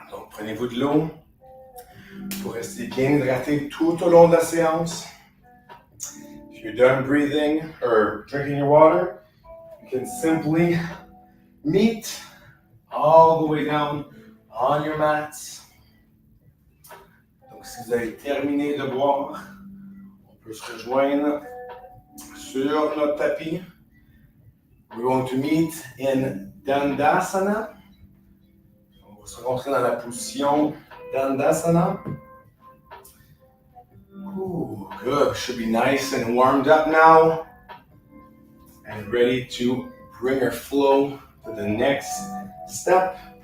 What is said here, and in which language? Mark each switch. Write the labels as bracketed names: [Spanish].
[French] Prenez-vous de l'eau pour rester bien hydraté tout au long de la séance. [English] If you're done breathing or drinking your water, you can simply meet all the way down on your mats. [French] Donc, si vous avez terminé de boire, on peut se rejoindre sur notre tapis. [English] We're going to meet in Dandasana. [French] On va se rentrer dans la position Dandasana. [English] Ooh, good. Should be nice and warmed up now. And ready to bring our flow to the next step.